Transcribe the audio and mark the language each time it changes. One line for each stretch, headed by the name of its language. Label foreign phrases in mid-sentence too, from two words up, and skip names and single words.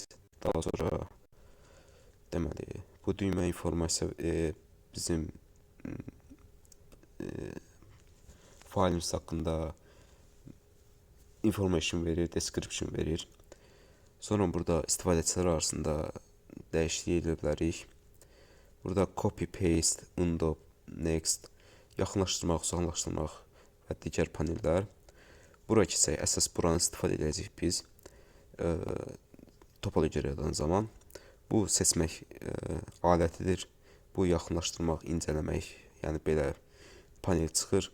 Azerbaijani: Daha sonra deməli, bu düymə informasiya bizim failimiz haqqında information verir, description verir. Sonra burada istifadəçilər arasında dəyişiklik edə bilərik.
English: Burada copy, paste, undo, next,
Azerbaijani: yaxınlaşdırmaq, uzaqlaşdırmaq və digər panellər. Bura keçək, əsas buranı istifadə edəcəyik biz topologiyadan zaman. Bu seçmək alətidir. Bu yaxınlaşdırmaq, incələmək, yəni belə panel çıxır.